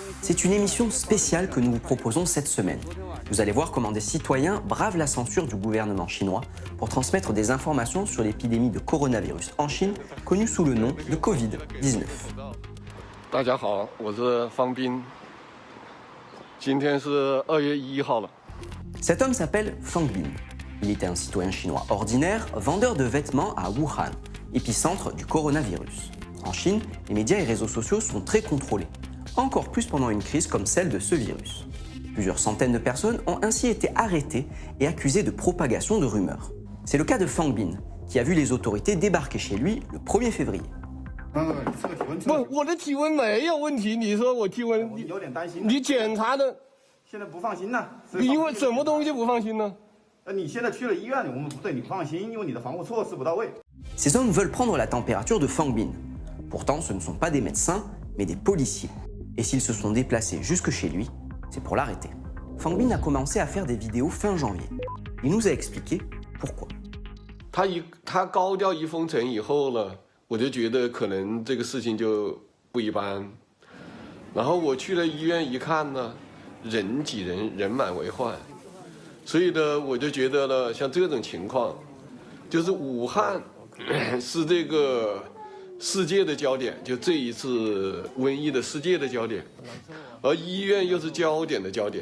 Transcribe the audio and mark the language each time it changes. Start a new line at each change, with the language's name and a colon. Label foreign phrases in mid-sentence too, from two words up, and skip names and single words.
French: C'est une émission spéciale que nous vous proposons cette semaine. Vous allez voir comment des citoyens bravent la censure du gouvernement chinois pour transmettre des informations sur l'épidémie de coronavirus en Chine, connue sous le nom de Covid-19.
Chinese: 大家好，我是方斌。今天是2月1号了。
French: Cet homme s'appelle Fang Bin. Il était un citoyen chinois ordinaire, vendeur de vêtements à Wuhan, épicentre du coronavirus. En Chine, les médias et réseaux sociaux sont très contrôlés, encore plus pendant une crise comme celle de ce virus. Plusieurs centaines de personnes ont ainsi été arrêtées et accusées de propagation de rumeurs. C'est le cas de Fang Bin, qui a vu les autorités débarquer chez lui le 1er février.
Chinese: 不，我的体温没有问题。你说我体温，有点担心。你检查的，现在不放心呢。因为什么东西不放心呢？你现在去了医院，我们不对你不放心，因为你的防护措施不到位。
French: Ces hommes veulent prendre la température de Fang Bin. Pourtant, ce ne sont pas des médecins, mais des policiers. Et s'ils se sont déplacés jusque chez lui, c'est pour l'arrêter. Fang Bin a commencé à faire des vidéos fin janvier. Il nous a expliqué pourquoi.
Chinese: 他高调一封城以后呢，我就觉得可能这个事情就不一般。然后我去了医院一看呢，人挤人，人满为患。所以呢，我就觉得呢，像这种情况，就是武汉是这个世界的焦点，就这一次瘟疫的世界的焦点，而医院又是焦点的焦点。